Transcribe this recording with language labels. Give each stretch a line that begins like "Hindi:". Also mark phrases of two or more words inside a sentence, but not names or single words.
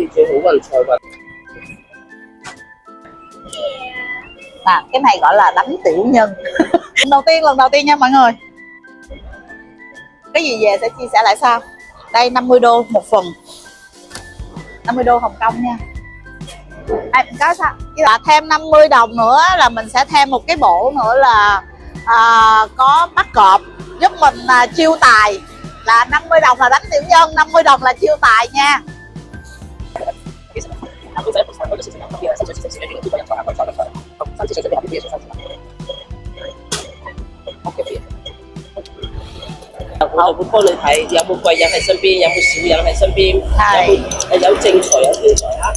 Cantonese: 最好運財運。
Vietnamese: Cái này gọi là đánh tiểu nhân. Lần đầu tiên nha mọi người. Cái gì về sẽ chia sẻ lại sau. Đây 50 đô một phần, 50 đô Hồng Kông nha. Có sao? Là thêm 50 đồng nữa là mình sẽ thêm một cái bộ nữa là có bắt cọp giúp mình chiêu tài. Là 50 đồng là đánh tiểu nhân, 50 đồng là chiêu tài nha.
Cantonese: 我會幫你睇有冇貴人喺身邊，有冇小人喺身邊，有正財有偏財啊。